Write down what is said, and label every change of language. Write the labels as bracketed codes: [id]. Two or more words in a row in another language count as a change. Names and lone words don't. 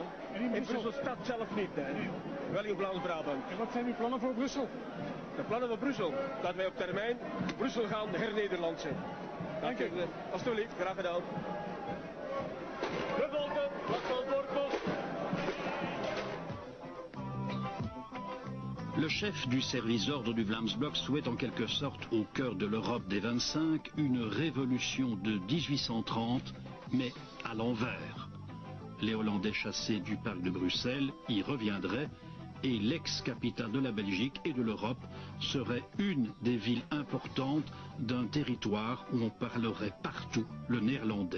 [nl] En in Brussel stad zelf niet, hè. Nee. Wel in Vlaams-Brabant. En wat zijn uw plannen voor Brussel? De plannen voor Brussel? Dat wij op termijn Brussel gaan hernederlandsen. Dank u. Alsjeblieft, graag gedaan. De volken, wat van Voorpost. [fr] Le chef du service d'ordre du Vlaams Blok souhaite en quelque sorte, au cœur de l'Europe des 25, une révolution de 1830, mais à l'envers. Les Hollandais chassés du parc de Bruxelles y reviendraient et l'ex-capitale de la Belgique et de l'Europe serait une des villes importantes d'un territoire où on parlerait partout le néerlandais.